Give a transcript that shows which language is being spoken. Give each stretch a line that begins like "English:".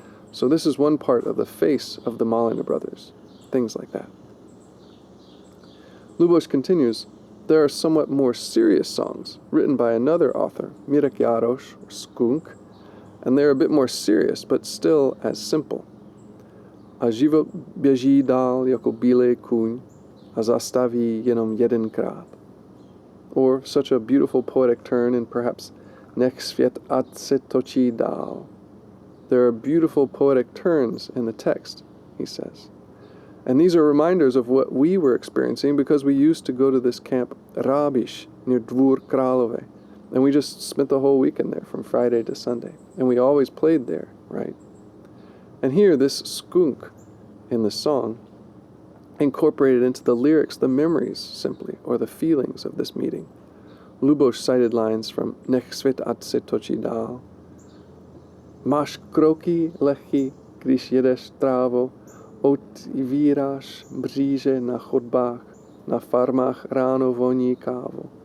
English: So this is one part of the face of the Malina brothers. Things like that. Luboš continues, there are somewhat more serious songs written by another author, Mirek Jaroš or Skunk, and they're a bit more serious, but still as simple.
Czech: A život běží dál jako bílej kůň a zastaví jenom jedenkrát.
English: Or such a beautiful poetic turn in perhaps Nech svět ať se točí dál. There are beautiful poetic turns in the text, he says. And these are reminders of what we were experiencing because we used to go to this camp Rábiš near Dvůr Králové. And we just spent the whole weekend there from Friday to Sunday. And we always played there, right? And here, this skunk in the song incorporated into the lyrics the memories, simply, or the feelings of this meeting. Luboš cited lines from Nech svět ať se točí dál.
Czech: Máš kroky lehký, když jedeš trávo, otvíráš mříže na chodbách, na farmách ráno voní kávu.